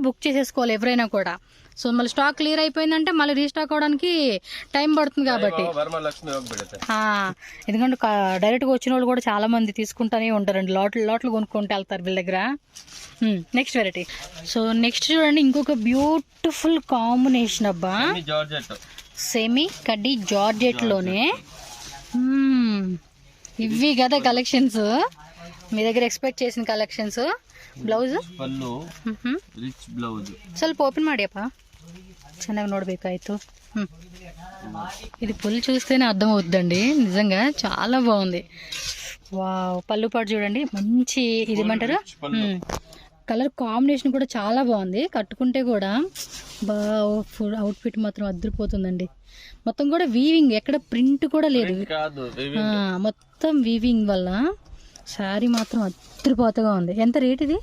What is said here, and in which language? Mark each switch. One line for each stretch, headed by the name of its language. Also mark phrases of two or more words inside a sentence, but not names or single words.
Telugu: బుక్ చేసేసుకోవాలి ఎవరైనా కూడా సో మళ్ళీ
English: stock clear
Telugu: అయిపోయిందంటే మళ్ళీ రీస్టాక్ అవడానికి టైం పడుతుంది కాబట్టి ఎందుకంటే డైరెక్ట్ గా వచ్చిన వాళ్ళు కూడా చాలా మంది తీసుకుంటానే ఉంటారండి లోట్లు కొనుక్కుంటూ వెళ్తారు వీళ్ళ దగ్గర
English: next variety so next
Telugu: చూడండి ఇంకొక
English: beautiful combination
Telugu: అబ్బా సెమీ కడ్డీ జార్జెట్ లోనే ఇవి కదా కలెక్షన్స్ మీ దగ్గర ఎక్స్పెక్ట్ చేసిన కలెక్షన్స్ ಬ್ಲೌಸ್
English: rich blouse
Kannada: ಸ್ವಲ್ಪ ಓಪನ್ ಮಾಡಿಯಪ್ಪ ಚೆನ್ನಾಗಿ ನೋಡ್ಬೇಕಾಯ್ತು
Telugu: ఇది ఫుల్ చూస్తేనే అర్థం అవుతుందండి నిజంగా చాలా బాగుంది వావ్ పళ్ళు పాటు చూడండి మంచి ఇది ఏమంటారు
English: colour combination
Telugu: కూడా చాలా బాగుంది కట్టుకుంటే కూడా
English: full outfit
Telugu: మాత్రం అదిరిపోతుందండి మొత్తం కూడా వీవింగ్ ఎక్కడ ప్రింట్ కూడా లేదు మొత్తం వీవింగ్ వల్ల శారీ మాత్రం అదిరిపోతగా ఉంది ఎంత రేట్ ఇది